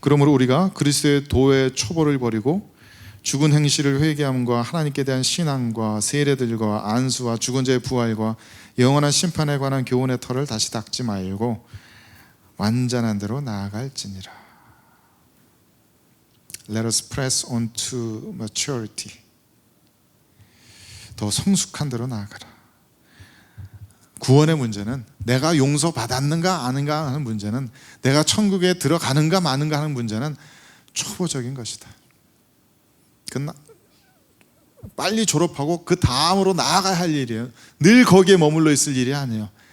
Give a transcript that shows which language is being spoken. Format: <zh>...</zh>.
<ko>그러므로 우리가 그리스도의 도의 초보를 버리고 죽은 행실을 회개함과 하나님께 대한 신앙과 세례들과 안수와 죽은 자의 부활과 영원한 심판에 관한 교훈의 털을 다시 닦지 말고 완전한 대로 나아갈지니라.</ko> <en>Let us press on to maturity.</en> <ko>더 성숙한 대로 나아가라. 구원의 문제는 내가 용서받았는가 아닌가 하는 문제는, 내가 천국에 들어가는가 마는가 하는 문제는 초보적인 것이다. 빨리 졸업하고 그 다음으로 나아가야 할 일이에요. 늘 거기에 머물러 있을 일이 아니에요.</ko>